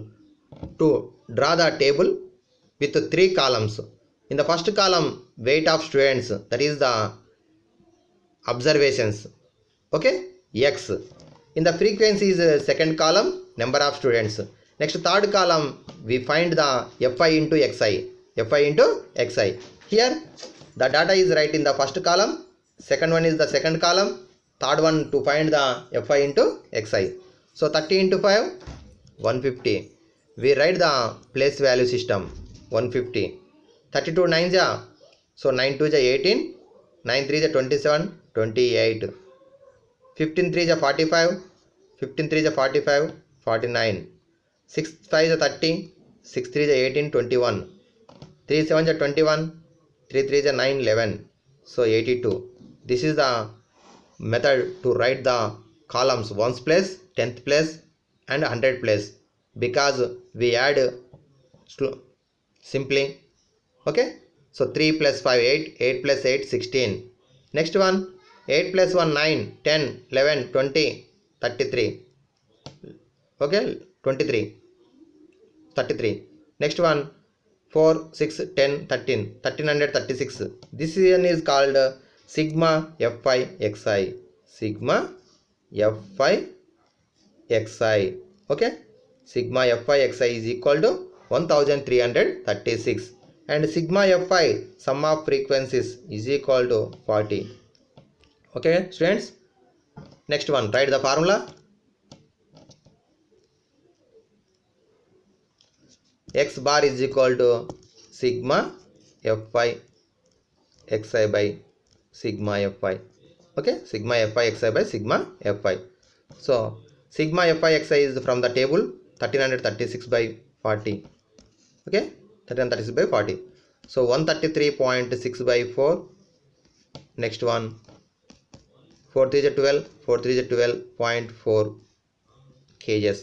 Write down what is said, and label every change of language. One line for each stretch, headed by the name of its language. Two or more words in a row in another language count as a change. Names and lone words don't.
English: To draw the table with 3 columns. In the first column, weight of students, that is the observations. Okay, x. In the frequency is second column, number of students. Next third column, we find the fi into xi. Fi into xi. Here the data is right in the first column. Second one is the second column. Third one to find the fi into xi. So 30 into 5, 150. We write the place value system 150. 32 9 ja, so 9 2 ja 18, 9 3 ja 27, 28. 15 3 ja 45, 15 3 ja 45, 49. 6 5 ja 30, 6 3 ja 18, 21. 3 7 ja 21, 3 3 ja 9, 11. So 82. This is the method to write the columns ones place, 10th place and 100 place, because we add simply. Okay, so 3 plus 5 8, 8 plus 8 16. Next one, 8 plus 1 9, 10, 11, 20, 33. Okay, 23, 33. Next one, 4 6 10 13, 1336. This one is called sigma fi xi, sigma fi xi. Okay, sigma fi xi is equal to 1336 and sigma fi sum of frequencies is equal to 40. Okay students, next one, write the formula. X bar is equal to sigma fi xi by sigma fi. Okay, sigma fi xi by sigma fi. So sigma fi xi is from the table 1336 by 40. Okay, 1336 by 40. So 133.6 by 4. Next one, 4 3 is 12, 4 3 is 12.4 kgs.